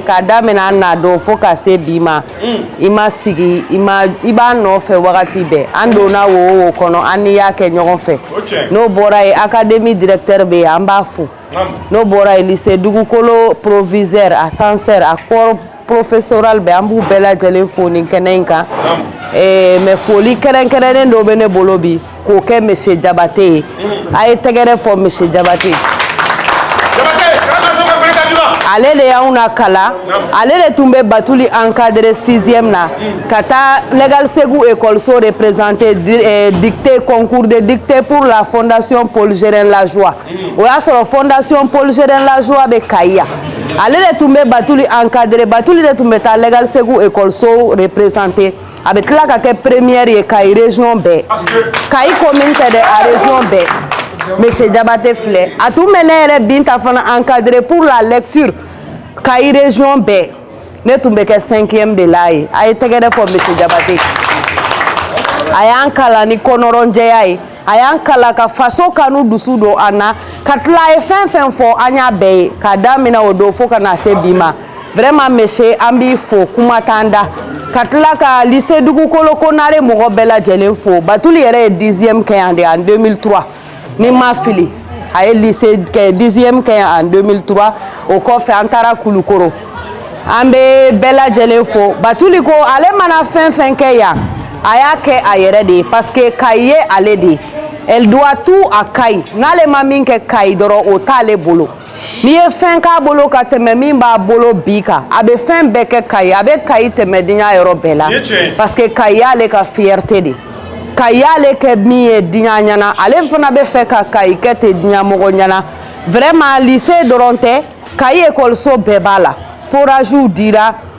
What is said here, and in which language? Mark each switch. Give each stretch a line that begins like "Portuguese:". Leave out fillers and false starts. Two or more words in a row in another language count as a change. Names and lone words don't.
Bambara: k'a daminɛ an na don fo ka se bi ma i ma sigi i b'a nɔfɛ wagati bɛɛ an donna wo kɔnɔ an n'i y'a kɛ ɲɔgɔn fɛ n'o bɔra ye
French: académie directeur
Bambara: bɛ yen an b'a fo n'o bɔra ye lycée dugukolo proviseur a censeur a
French: corps professoral
Bambara: bɛ an b'u bɛɛ lajɛlen fo nin kɛnɛ in kan mais foli kɛrɛnkɛrɛnnen dɔ bɛ ne bolo bi k'o kɛ monsieur Jabate ye a ye tɛgɛrɛ fɔ monsieur Jabate ale de y'anw na kala ale de tun bɛ Batuli encadré 6e na ka taa Legal Segu
French: école représenté dictée concours de dictée pour la
Bambara: fondation Paul Gérin Lajoie o y'a sɔrɔ fondation Paul Gérin Lajoie bɛ Kayi ale de tun bɛ Batuli encadré Batuli de tun bɛ taa Legal Segu
French: école représenté
Bambara: a bɛ tila ka kɛ première ye Kayi région bɛɛ Kayi commune tɛ dɛ a région bɛɛ monsieur Jabate filɛ a tun bɛ ne yɛrɛ Binta fana encadré
French: pour la lecture
Bambara: Kayi région bɛɛ ne tun bɛ kɛ 5e de la ye a ye tɛgɛrɛ fɔ monsieur Jabate a y'an kalan ni kɔnɔrɔnjɛya ye a y'an kalan ka faso kanu dusu don an na ka tila a ye fɛn fɛn fɔ an y'a bɛɛ ye k'a daminɛ o don fo ka na se bi ma
French: vraiment monsieur
Bambara: an b'i fo kuma t'an da ka tila ka lycée dugukolo Konare mɔgɔ bɛɛ lajɛlen fo Batuli yɛrɛ ye 10e kɛ yan de en 2003 ni ma fili a ye lycée 10e kɛ yan en 2003 o kɔfɛ an taara Kulukoro an bɛ bɛɛ lajɛlen fo Batuli ko ale mana fɛn fɛn kɛ yan a y'a kɛ a yɛrɛ de ye
French: parce que
Bambara: Kayi ye ale de ye
French: elle doit tout à
Bambara: Kayi n'ale ma min kɛ Kayi dɔrɔn o t'ale bolo n'i ye fɛn k'a bolo ka tɛmɛ min b'a bolo bi kan a bɛ fɛn bɛɛ kɛ Kayi a bɛ Kayi tɛmɛ diɲɛ yɔrɔ bɛɛ la
French: parce que
Bambara: Kayi y'ale ka fierté de Kayi y'ale kɛ min ye diɲɛ ɲɛna ale fana bɛ fɛ ka Kayi kɛ ten diɲɛ mɔgɔ ɲɛna vraiment lycée dɔrɔn tɛ Kayi écoleso bɛɛ b'a la forages dira